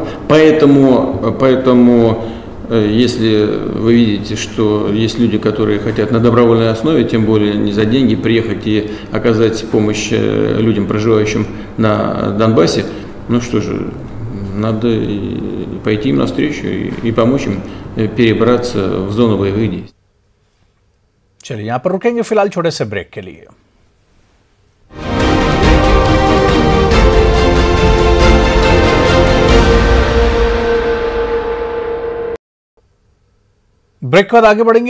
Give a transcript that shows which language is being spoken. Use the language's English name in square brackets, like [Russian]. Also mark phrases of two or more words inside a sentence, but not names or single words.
[Russian] Поэтому если вы видите, что есть люди, которые хотят на добровольной основе, тем более не за деньги, приехать и оказать помощь людям, проживающим на Донбассе, ну что же, надо пойти им навстречу и помочь им перебраться в зону боевых действий. [Hindi] चलिए यहाँ पर रुकेंगे फिलहाल छोटे से ब्रेक के लिए। ब्रेक के बाद आगे बढ़ेंगे।